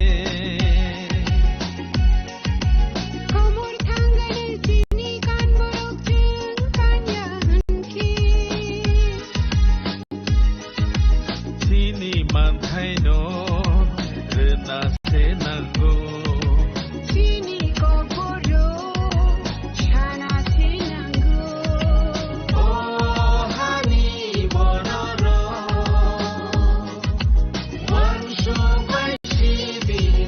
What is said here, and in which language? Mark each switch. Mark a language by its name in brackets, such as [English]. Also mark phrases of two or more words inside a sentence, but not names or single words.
[Kok Borok] सिनि मानथाय नो रोना से नांगौ सिनि कक बरक छाना से नांगौ ओ हानि बनर [English] One show by CB